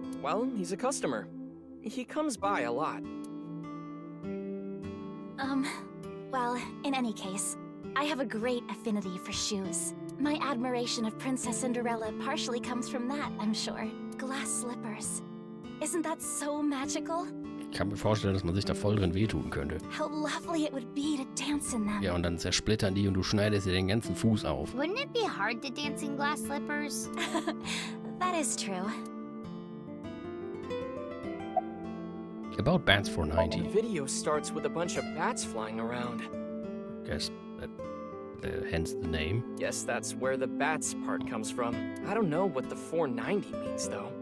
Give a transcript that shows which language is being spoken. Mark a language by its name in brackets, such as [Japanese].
[English] Well, he's a customer. He comes by a lot. Well, in any case, I have a great affinity for shoes. My admiration of Princess Cinderella partially comes from that, I'm sure. Glass slippers. Isn't that so magical? [German] Ich kann mir vorstellen, dass man sich da voll drin wehtun könnte. [English] How lovely it would be to dance in them. [German] Ja, und dann zersplittern die und du schneidest dir den ganzen Fuß auf. [English] Wouldn't it be hard to dance in glass slippers? That is true. About Bats for The 90. video starts with a bunch of bats flying around. Guess that, hence the name. Guess that's where the bats part comes from. I don't know what the 490 means, though.